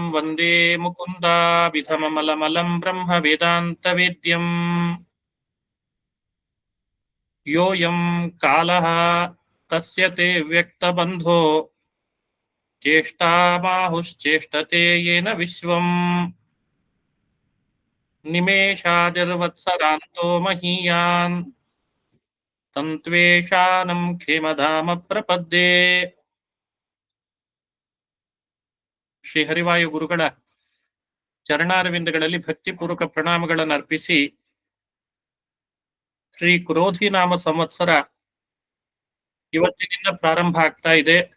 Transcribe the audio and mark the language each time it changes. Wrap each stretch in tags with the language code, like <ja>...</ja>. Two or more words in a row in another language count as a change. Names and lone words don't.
<sa>ವಂದೇ ಮುಕುಂದಾಭಿಧಮಮಲಮಲಂ ಬ್ರಹ್ಮ ವೇದಾಂತವೇದ್ಯಂ ಯೋಯಂ ಕಾಲಃ ತಸ್ಯ ತೇ ವ್ಯಕ್ತಬಂಧೋ ಚೇಷ್ಟಾಮಾಹುಶ್ಚೇಷ್ಟತೆ ಯೇನ ವಿಶ್ವಂ ನಿಮೇಷಾದಿರ್ವತ್ಸರಾಂತೋ ಮಹೀಯಾನ್ ತಂತ್ವೇಷಾನಂ ಕ್ಷೇಮಧಾಮ ಪ್ರಪದ್ಯೆ.</sa> <kn>ಶ್ರೀ ಹರಿವಾಯು ಗುರುಗಳ ಚರಣಾರವಿಂದಗಳಲ್ಲಿ ಭಕ್ತಿಪೂರ್ವಕ ಪ್ರಣಾಮಗಳನ್ನು ಅರ್ಪಿಸಿ, ಶ್ರೀ ಕ್ರೋಧಿ ನಾಮ ಸಂವತ್ಸರ ಇವತ್ತಿನಿಂದ ಪ್ರಾರಂಭ ಆಗ್ತಾ ಇದೆ.</kn>